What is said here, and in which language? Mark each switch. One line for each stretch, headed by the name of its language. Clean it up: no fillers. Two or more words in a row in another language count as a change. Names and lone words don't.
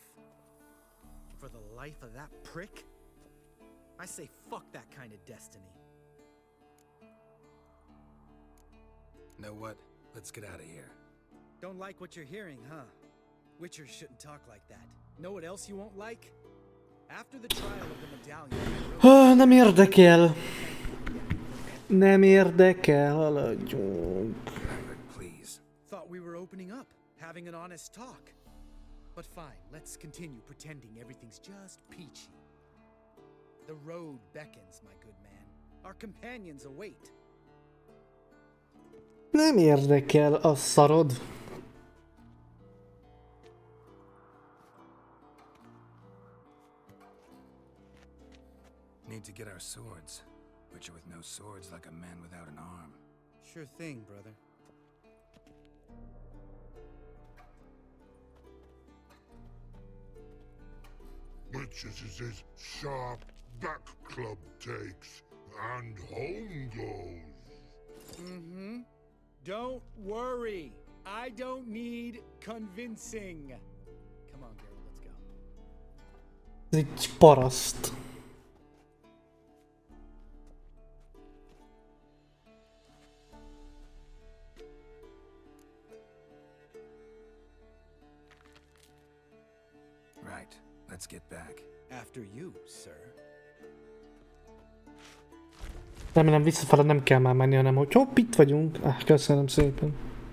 English: For the life of that prick? I say fuck that kind of destiny. Know what? Let's get out of here. Don't like what you're hearing, huh? Witchers shouldn't talk like that. Know what else you won't like? After the trial of the medallion...
Hungarian: Nem érdekel. Nem érdekel, haladjunk.
English: Please. Thought we were opening up, having an honest talk. But fine, let's continue pretending everything's just peachy. The road beckons, my good man. Our companions await.
Hungarian: Nem érdekel a szarod.
English: Need to get our swords. Witcher with no swords like a man without an arm. Sure thing, brother. Witches is his sharp back club takes, and home goes. Mm-hmm. Don't worry. I don't need convincing. Come on, girl, let's go.
Hungarian: Ez egy paraszt.
English: Right. Let's get back. After you, sir.
Hungarian: Remélem visszafele nem kell már menni, hanem hogy hopp, itt vagyunk. Köszönöm szépen.